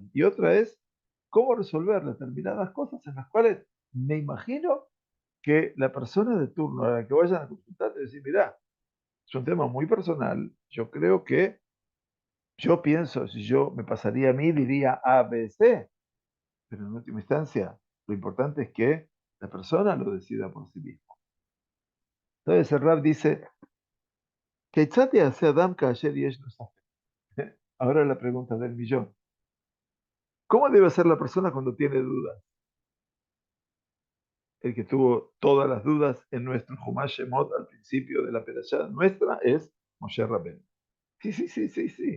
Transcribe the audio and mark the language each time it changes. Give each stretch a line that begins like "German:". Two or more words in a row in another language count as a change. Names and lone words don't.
Spanish: Y otra es cómo resolver determinadas cosas en las cuales me imagino que la persona de turno a la que vayan a consultar te decir, mira, es un tema muy personal. Yo creo que yo pienso, si yo me pasaría a mí, diría A, B, C. Pero en última instancia, lo importante es que la persona lo decida por sí mismo. Entonces el Rab dice,
Hebrew: "כיצד יעשה אדם כאשר יש לו ספק?"
Spanish: Ahora la pregunta del millón. ¿Cómo debe ser la persona cuando tiene dudas? El que tuvo todas las dudas en nuestro Humash Shemot al principio de la perashá nuestra es Moshe Rabbeinu. Sí, sí, sí, sí, sí.